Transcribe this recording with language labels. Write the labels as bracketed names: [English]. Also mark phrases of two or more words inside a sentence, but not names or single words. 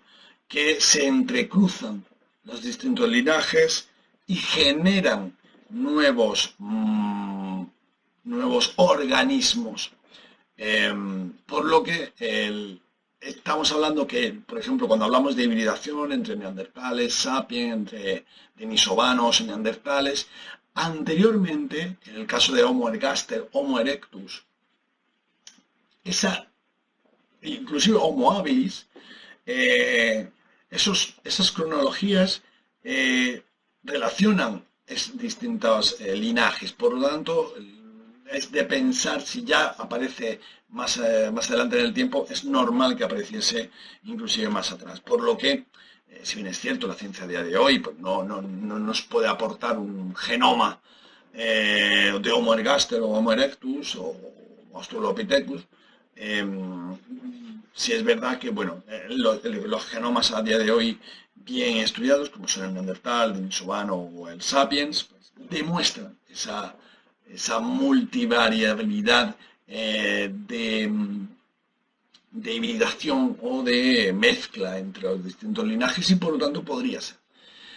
[Spanish] Que se entrecruzan los distintos linajes y generan nuevos organismos. Por lo que estamos hablando que, por ejemplo, cuando hablamos de hibridación entre neandertales, sapiens, entre denisovanos y neandertales, anteriormente, en el caso de Homo ergaster, Homo erectus, inclusive Homo habilis, esas cronologías relacionan distintos linajes. Por lo tanto, es de pensar si ya aparece más adelante en el tiempo, es normal que apareciese inclusive más atrás. Por lo que, si bien es cierto, la ciencia a día de hoy pues no nos puede aportar un genoma de Homo ergaster o Homo erectus o Australopithecus, sí es verdad que bueno, los genomas a día de hoy bien estudiados, como son el neandertal, el denisovano o el sapiens, pues, demuestran esa multivariabilidad de hibridación o de mezcla entre los distintos linajes y por lo tanto podría ser.